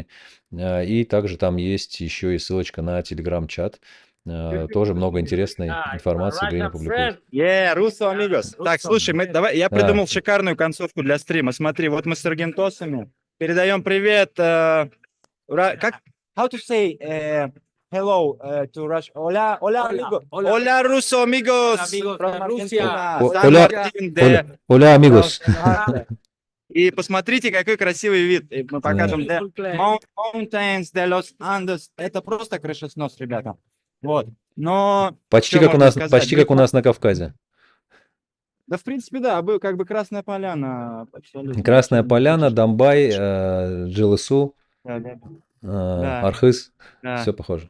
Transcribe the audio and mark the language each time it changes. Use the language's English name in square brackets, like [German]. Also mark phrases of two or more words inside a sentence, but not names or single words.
[Russian] И также там есть еще и ссылочка на телеграм-чат. Тоже много интересной информации Грини публикует. Руссо Амигос. Так, слушай, я придумал шикарную концовку для стрима. Смотри, вот мы с Аргентосами передаем привет. Как? [English] How to say hello to Russia? [Spanish] Hola, amigo. Hola, Russo amigos. [English] From Argentina. [Spanish] Hola, amigos. [Russian] И посмотрите, какой красивый вид. И мы покажем Mountains de los Andes. Это просто крышеснос, ребята. Вот. Но почти как у нас на Кавказе. Да, в принципе, да, как бы Красная Поляна. Красная Поляна, Домбай, Джилысу, Архыз. Все похоже.